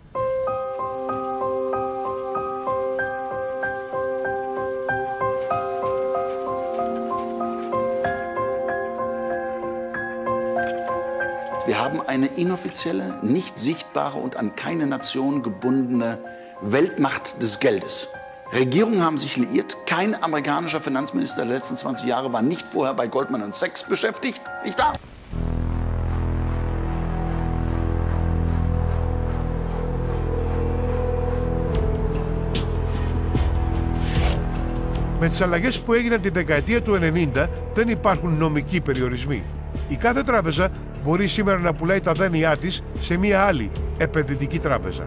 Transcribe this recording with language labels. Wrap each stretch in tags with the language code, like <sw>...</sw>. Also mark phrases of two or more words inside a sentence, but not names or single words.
<de>Wir haben eine inoffizielle, nicht sichtbare und an keine Nation gebundene Weltmacht des Geldes. Regierungen haben sich liiert. Kein amerikanischer Finanzminister der letzten 20 Jahre war nicht vorher bei Goldman & Sachs beschäftigt. Nicht wahr?</de> <el>Με τις αλλαγές που έγιναν την δεκαετία του 90 δεν υπάρχουν νομικοί περιορισμοί. Η κάθε τράπεζα μπορεί σήμερα να πουλάει τα δάνειά της σε μια άλλη επενδυτική τράπεζα.</el>